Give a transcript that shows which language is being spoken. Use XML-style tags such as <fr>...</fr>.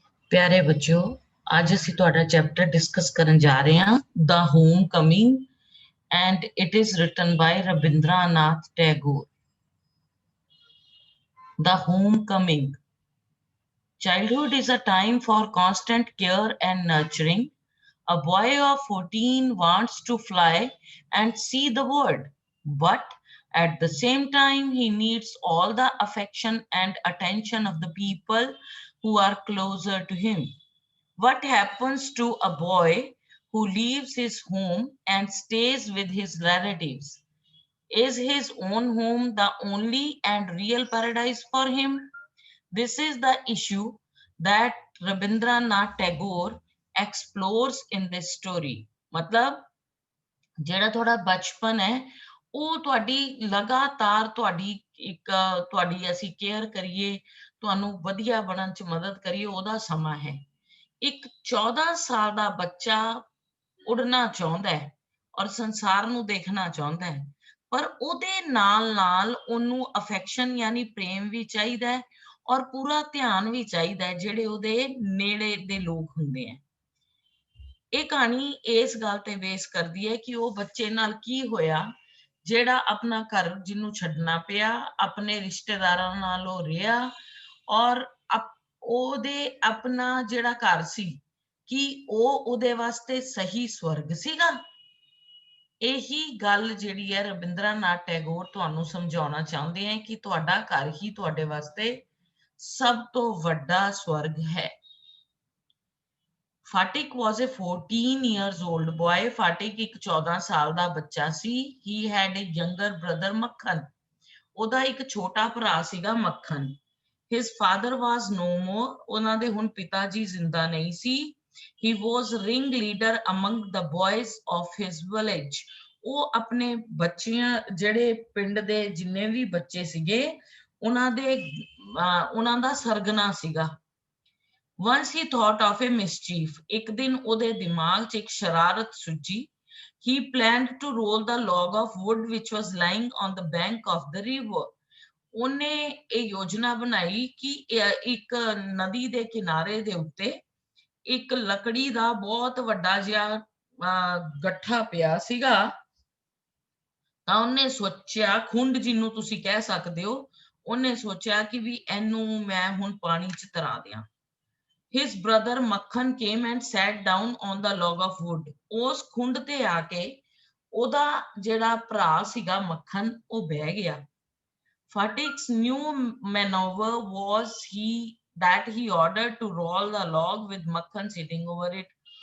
<hi>प्यारे बच्चों, आज</hi> <pa>ਅਸੀਂ ਤੁਹਾਡਾ ਚੈਪਟਰ ਡਿਸਕਸ ਕਰਨ ਜਾ ਰਹੇ ਹਾਂ ਦ home coming</pa> <en>and it is written by Rabindranath Tagore. The homecoming. Childhood is a time for constant care and nurturing. A boy of 14 wants to fly and see the world, but at the same time, he needs all the affection and attention of the people who are closer to him. What happens to a boy who leaves his home and stays with his relatives? Is his own home the only and real paradise for him? This is the issue that Rabindranath Tagore explores in this story.</en> <pa>मतलब ਜਿਹੜਾ ਤੁਹਾਡਾ ਬਚਪਨ ਹੈ ਉਹ ਤੁਹਾਡੀ ਲਗਾਤਾਰ ਤੁਹਾਡੀ ਅਸੀਂ ਕੇਅਰ ਕਰੀਏ, ਤੁਹਾਨੂੰ ਵਧੀਆ ਬਣਨ ਚ ਮਦਦ ਕਰੀਏ, ਉਹਦਾ ਸਮਾਂ ਹੈ। ਇੱਕ 14 ਸਾਲ ਦਾ ਬੱਚਾ ਉਡਣਾ ਚਾਹੁੰਦਾ ਹੈ ਔਰ ਸੰਸਾਰ ਨੂੰ ਦੇਖਣਾ ਚਾਹੁੰਦਾ ਹੈ, ਪਰ ਉਹਦੇ ਨਾਲ ਨਾਲ ਉਹਨੂੰ ਅਫੈਕਸ਼ਨ ਯਾਨੀ ਪ੍ਰੇਮ ਵੀ ਚਾਹੀਦਾ ਹੈ ਔਰ ਪੂਰਾ ਧਿਆਨ ਵੀ ਚਾਹੀਦਾ ਹੈ ਜਿਹੜੇ ਉਹਦੇ ਨੇੜੇ ਦੇ ਲੋਕ ਹੁੰਦੇ ਹੈ। ਇਹ ਕਹਾਣੀ ਇਸ ਗੱਲ ਤੇ ਬੇਸ ਕਰਦੀ ਹੈ ਕਿ ਉਹ ਬੱਚੇ ਨਾਲ ਕੀ ਹੋਇਆ ਜਿਹੜਾ ਆਪਣਾ ਘਰ ਜਿਹਨੂੰ ਛੱਡਣਾ ਪਿਆ, ਆਪਣੇ ਰਿਸ਼ਤੇਦਾਰਾਂ ਨਾਲ ਉਹ ਰਿਹਾ ਔਰ ਉਹਦੇ ਆਪਣਾ ਜਿਹੜਾ ਘਰ ਸੀ ਕਿ ਉਹ ਉਹਦੇ ਵਾਸਤੇ ਸਹੀ ਸਵਰਗ ਸੀਗਾ। ਇਹੀ ਗੱਲ ਜਿਹੜੀ ਹੈ ਰਵਿੰਦਰਨਾਥ ਟੈਗੋਰ ਤੁਹਾਨੂੰ ਸਮਝਾਉਣਾ ਚਾਹੁੰਦੇ ਹੈ ਕਿ ਤੁਹਾਡਾ ਘਰ ਹੀ ਤੁਹਾਡੇ ਵਾਸਤੇ ਸਭ ਤੋਂ ਵੱਡਾ ਸਵਰਗ ਹੈ।</pa> <en>Fatik was a 14 years old boy.</en> <pa>Fatik ਇੱਕ 14 ਸਾਲ ਦਾ ਬੱਚਾ ਸੀ।</pa> <en>He had a younger brother Makhan.</en> <pa>ਉਹਦਾ ਇੱਕ ਛੋਟਾ ਭਰਾ ਸੀਗਾ ਮੱਖਣ।</pa> <en>His father was no more.</en> <pa>ਉਹਨਾਂ ਦੇ ਹੁਣ ਪਿਤਾ ਜੀ ਜ਼ਿੰਦਾ ਨਹੀਂ ਸੀ।</pa> <en>He was ringleader among the boys of his village.</en> <pa>ਉਹ ਆਪਣੇ ਬੱਚਿਆਂ ਜਿਹੜੇ ਪਿੰਡ ਦੇ ਜਿੰਨੇ ਵੀ ਬੱਚੇ ਸੀਗੇ ਉਹਨਾਂ ਦਾ ਸਰਗਨਾ ਸੀਗਾ।</pa> <en>Once he thought of a mischief.</en> <pa>ਇੱਕ ਦਿਨ ਉਹਦੇ ਦਿਮਾਗ 'ਚ ਇੱਕ ਸ਼ਰਾਰਤ ਸੁੱਝੀ।</pa> <en>He planned to roll the log of wood which was lying on the bank of the river.</en> <pa>ਉਹਨੇ ਇਹ ਯੋਜਨਾ ਬਣਾਈ ਕਿ ਇੱਕ ਨਦੀ ਦੇ ਕਿਨਾਰੇ ਦੇ ਉੱਤੇ ਇੱਕ ਲੱਕੜੀ ਦਾ ਬਹੁਤ ਵੱਡਾ ਜਿਹਾ ਗੱਠਾ ਪਿਆ ਸੀਗਾ। ਤਾਂ ਉਹਨੇ ਸੋਚਿਆ, ਖੁੰਡ ਜਿਹਨੂੰ ਤੁਸੀਂ ਕਹਿ ਸਕਦੇ ਹੋ, ਉਹਨੇ ਸੋਚਿਆ ਕਿ ਵੀ ਇਹਨੂੰ ਮੈਂ ਹੁਣ ਪਾਣੀ 'ਚ ਤਰਾ ਦਿਆਂ।</pa> <en>His brother Makhan came and sat down on the log of wood.</en> <pa>ਉਸ ਖੁੰਡ ਤੇ ਆ ਕੇ ਉਹਦਾ ਜਿਹੜਾ ਭਰਾ ਸੀਗਾ ਮੱਖਣ ਉਹ ਬਹਿ ਗਿਆ।</pa> <en>Fatik's new maneuver was that he ordered to roll the log with Makhan sitting over it.</en>